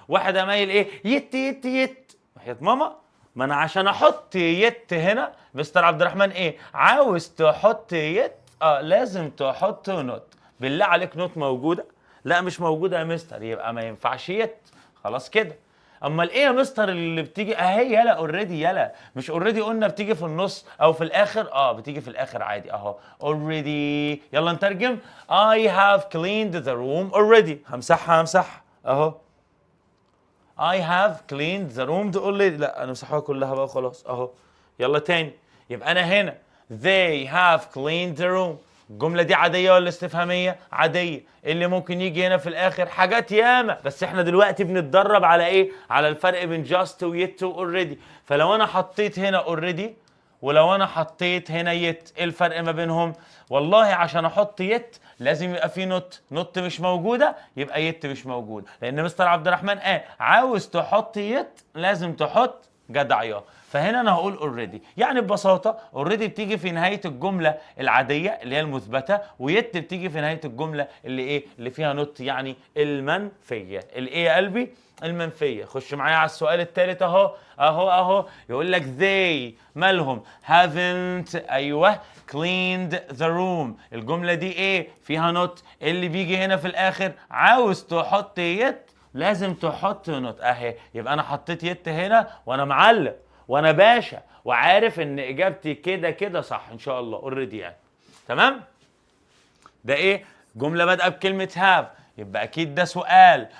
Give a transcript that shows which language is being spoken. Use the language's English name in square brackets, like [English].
[Arabic] واحد اميل ايه؟ يت يت يت. وحياة ماما، ما انا عشان احط يت هنا مستر عبد الرحمن ايه؟ عاوز تحط يت لازم تحط نوت. بالله عليك نوت موجوده؟ لا مش موجوده يا مستر، يبقى ما ينفعش يت. خلاص كده. امال ايه يا مستر اللي بتيجي اهي؟ يلا اوريدي. يلا مش اوريدي قلنا بتيجي في النص او في الاخر؟ بتيجي في الاخر عادي اهو اوريدي. يلا نترجم. [English] I have cleaned the room already. [Arabic] همسحها اهو. [English] I have cleaned the room already. [Arabic] لا انا مسحها كلها بقى خلاص اهو. يلا تاني. يبقى انا هنا [English] they have cleaned the room. [Arabic] الجملة دي عادية ولا استفهامية؟ عادية. اللي ممكن يجي هنا في الآخر حاجات ياما، بس احنا دلوقتي بنتدرب على ايه؟ على الفرق بين just و yet و already. فلو انا حطيت هنا already ولو انا حطيت هنا yet، ايه الفرق ما بينهم؟ والله عشان احط yet لازم يبقى في نوت مش موجودة، يبقى yet مش موجود. لأن مستر عبد الرحمن عاوز تحط yet لازم تحط جدعية. فهنا انا هقول اوريدي. يعني ببساطه اوريدي بتيجي في نهايه الجمله العاديه اللي هي المثبته، ويت بتيجي في نهايه الجمله اللي ايه؟ اللي فيها نوت، يعني المنفيه. الايه يا قلبي؟ المنفيه. خش معايا على السؤال الثالث اهو. يقول لك [English] they [Arabic] مالهم؟ [English] haven't [Arabic] ايوه [English] cleaned the room. [Arabic] الجمله دي ايه؟ فيها نوت. اللي بيجي هنا في الاخر عاوز تحط يت لازم تحط نوت اهي. يبقى انا حطيت يت هنا وانا معلم وانا باشا وعارف ان اجابتي كده كده صح ان شاء الله اوريدي يعني. تمام؟ ده ايه؟ جمله بادئه بكلمه هاف، يبقى اكيد ده سؤال.